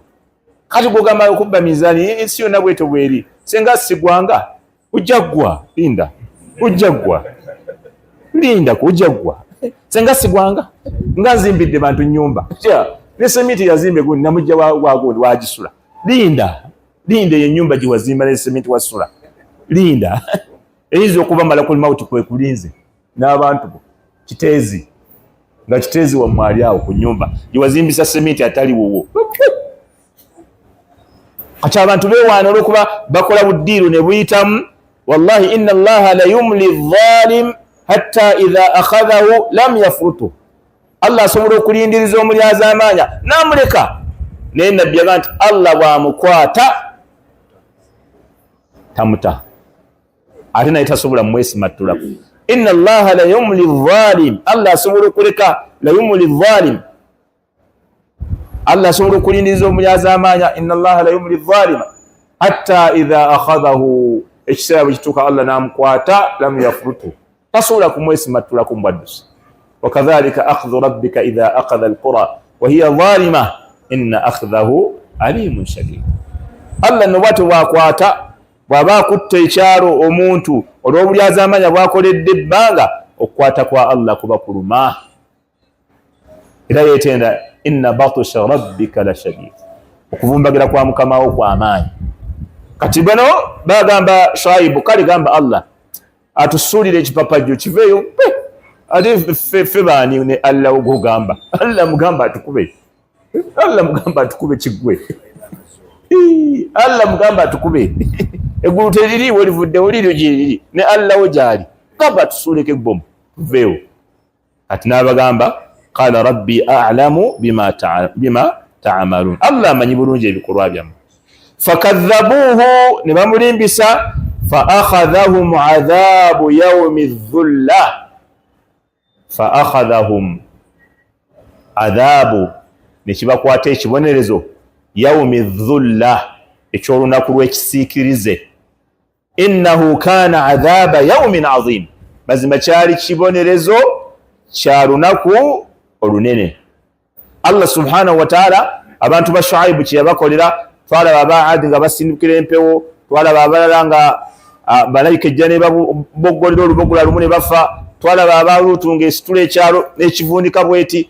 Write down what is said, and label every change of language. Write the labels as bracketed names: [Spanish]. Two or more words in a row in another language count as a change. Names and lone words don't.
[Ganda] Kati gugamba okubba mizaani ensi yonna bwetyo bweri, senga sigwanga ojja ggwa, linda ojja ggwa, linda ojja ggwa, senga sigwanga nga nzimbidde bantu nnyumba ne semiti yazimbe gundi namujja wagundi wagisula, linda ye nnyumba gye wazimba ne semiti wasula, linda eyinza okuba [Arabic] ملك الموت [Ganda] kwe kulinze n'abantu bo kiteezi nga kiteezi wammwe ali awo ku nnyumba gye wazimbisa semiti atali wuwo. Kati abantu beewaana olw'okuba bakola buddiiru ne buyitamu. [Arabic] والله إن الله ليملي الظالم حتى إذا أخذه لم يفلته. [Ganda] Allah asobola okulindiriza omulyazi amaanya n'amuleka, naye Nabbi yagamba nti Allah bw'amukwata tamuta, ate naye tasobola mwesimattulako. [Arabic] إن الله ليملي الظالم, [Ganda] Allah asobola okuleka, [Arabic] ليملي الظالم, [Ganda] Allah asobola okulindiriza omulyazi amaanya. [Arabic] إن الله ليملي الظالم حتى إذا أخذه, [Ganda] ekiseera bwe kituuka Allah n'amukwata [Arabic] لم يفلته, [Ganda] tasobola kumwesimattulako mu bwaddusi. [Arabic] وكذلك أخذ ربك إذا أخذ القرى وهي ظالمة إن أخذه أليم شديد. [Ganda] Allah no bw'atyo bw'akwata, bw'aba akutte ekyalo omuntu olw'obulyazi amaanya bw'akoledde ebbanga, okukwata kwa Allah kuba kuluma. Era yeetenda [Arabic] إن بطش ربك لشديد, [Ganda] okuvumbagira kwa mukamawo kwa amaanyi. Kati bano bagamba Shuaibu, kale gamba Allah atusuulire ekipapajjo kiveeyo, ate ffe baani ne Allah ogugamba? Allah mugamba atukube, Allah mugamba atukube kiggwe, Allah mugamba atukube eggulu teririiwo livuddewo liryo gyeriri, ne Allah wo gyali, gamba atusuuleko ebbomu tuveewo. Kati n'abagamba [Arabic] قال ربي أعلم بما تعملون, [Ganda] Allah amanyi bulungi ebikolwa byammwe. Fakadhabuhu, ne bamulimbisa, [Arabic] فأخذهم عذاب يوم الظلة فأخذهم عذاب, [Ganda] ne kibakwata ekibonerezo [Arabic] يوم الظلة, [Ganda] ekyolunaku lw'ekisiikirize. [Arabic] إنه كان عذاب يوم عظيم, [Ganda] mazima kyali kibonerezo kya lunaku olunene. Allah [Arabic] سبحانه وتعالى [Ganda] abantu ba Shuaibu kye yabakolera, twalaba Abaadi nga basindukira empewo, twalaba abalala nga balayika ejja ne baboggolera oluboggola lumu ne bafa, twalaba Abaluutu ng'esitula ekyalo n'ekivundika bweti.